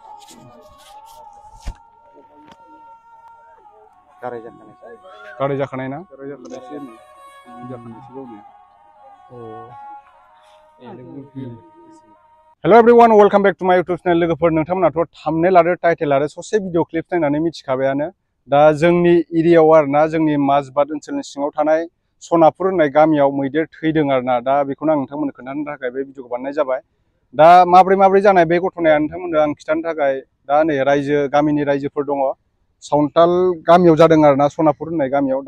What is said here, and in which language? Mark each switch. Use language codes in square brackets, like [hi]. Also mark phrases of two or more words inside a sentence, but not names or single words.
[brx] गाराय जाखानाय ना [en] Hello everyone welcome back to my YouTube channel [brx] लोगोफोर नोंथांमोनाथ' थाम्बनेल आरो टाइटेल आरो ससे [en] video clip [brx] नायनानै मिथिखाबायानो दा जोंनि एरियायाव आरोना जोंनि माजबाद ओनसोलनि सिङाव थानाय सनापुर होननाय गामियाव मैदेर थैदों आरोना दा बेखौनो आं नोंथांमोननो खोन्थानो थाखाय बे भिडिअखौ बानायनाय जाबाय दा माब्रै जानाय बे घटनाया नोंथांमोननो आं खिथानो थाखाय दा नै गामिनि रायजोफोर दङ सावथाल गामियाव जादों आरोना सनापुर होननाय गामियाव